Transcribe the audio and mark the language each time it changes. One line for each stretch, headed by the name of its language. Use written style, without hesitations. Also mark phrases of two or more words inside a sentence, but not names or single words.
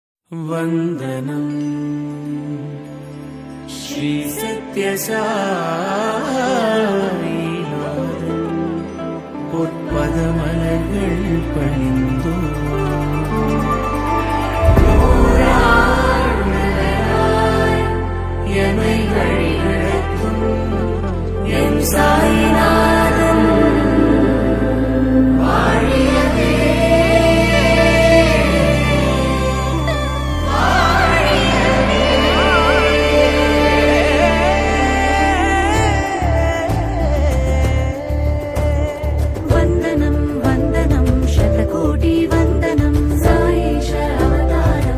Sanskrit: वन्दनम् श्री
Tamil: सत्यसाईनाथன் பொற்பதமலர்கள் பணிந்தோ எமை வழி நடத்தும் என் சாயிநாதன் வாழியவே.
Sanskrit: वन्दनं वन्दनं शतकोटि वन्दनं साईश अवतारं